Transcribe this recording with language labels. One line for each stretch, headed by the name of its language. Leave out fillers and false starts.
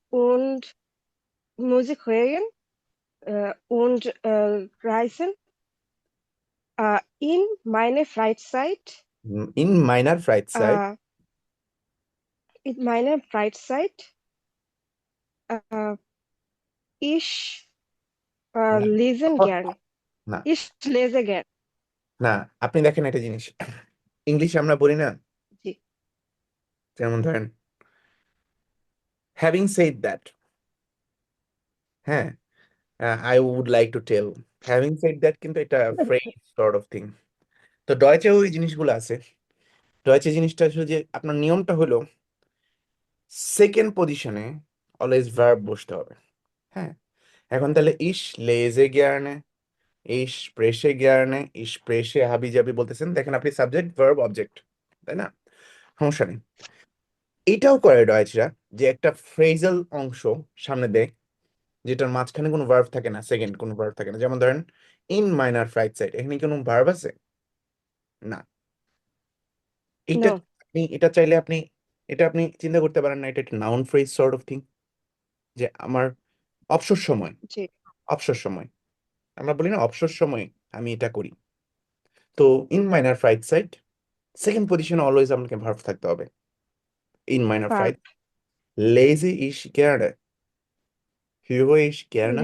German: und Musik hören und reisen. In meine Freizeit, In meiner Freizeit, äh, in meiner Freizeit, äh, ich
Bangla: না,
German: lesen gerne.
Bangla: না,
German: Ich lese gerne.
Bangla: না, আপনি দেখেন একটা জিনিস, ইংলিশে আমরা বলি না, জি, যেমন ধরেন
English: having said that,
Bangla: হ্যাঁ,
English: I would like to tell, having said that
Bangla: কিন্তু এটা
English: phrase sort of thing।
Bangla: তো ডয়েচেও ওই জিনিসগুলো আছে। ডয়েচে জিনিসটা আসলে যে আপনার নিয়মটা হলো সেকেন্ড পজিশনে অলওয়েজ ভার্ব বসতে হবে। হ্যাঁ, এখন তাহলে ইশ লেজে গিয়ারনে, ইশ প্রেসে গিয়ারনে, ইশ প্রেসে হাবি জাবি বলতেছেন, দেখেন আপনি সাবজেক্ট ভার্ব অবজেক্ট, তাই না? সমস্যা নেই। এটাও করে ডয়েচরা, যে একটা ফ্রেজাল অংশ সামনে দেয় যেটার মাঝখানে কোনো ভার্ব থাকে না, সেকেন্ড কোনো ভার্ব থাকে না। যেমন ধরেন ইন মাইনার ফ্রাইড সাইড, এখানে কোনো ভার্ব আছে না। এটা
English: no,
Bangla: আপনি, এটা চাইলে আপনি, এটা আপনি চিন্তা করতে পারেন না, এটা একটা noun phrase sort of thing, যে আমার অবসর সময়, জি, অবসর সময়, আমরা বলি না অবসর সময় আমি এটা করি। তো in minor fried side second পজিশনে অলওয়েজ আপনাকে ভার্ব থাকতে হবে। In minor
English: verb.
German: ফ্রাইড লেজি ইশ gerne, höre ich gerne।